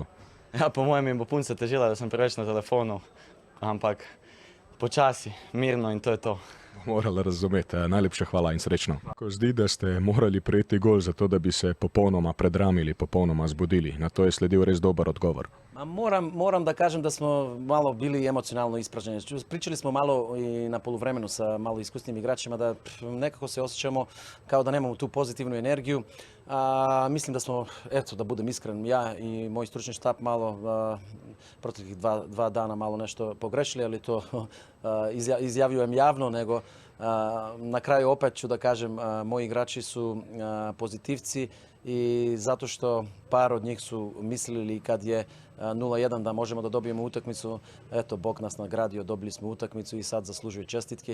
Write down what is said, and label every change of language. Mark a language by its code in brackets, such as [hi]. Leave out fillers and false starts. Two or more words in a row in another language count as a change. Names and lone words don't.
[sl] Ja, po mojem mi bo punca težila, da sem preveč na telefonu, ampak počasi, mirno in to je to. Morala razumeti. Najlepša hvala in srečno. Zdi, da ste morali prejeti gol za to, da bi se popolnoma predramili, popolnoma zbudili. Na to je sledil res dober odgovor. [sr] Moram da kažem da smo malo bili emocionalno ispražnjeni. Pričali smo malo i na poluvremenu sa malo iskusnim igračima da nekako se osjećamo kao da nemamo tu pozitivnu energiju. Mislim da smo, eto da budem iskren, ja i moj stručni štab malo proteklih 2 dana malo nešto pogrešili, ali to izjavljujem javno, nego na kraju opet ću da kažem moji igrači su pozitivci i zato što par od njih su mislili kad je 0-1 da možemo da dobijemo utakmicu, eto Bog nas nagradio, dobili smo utakmicu i sad zaslužuju čestitke.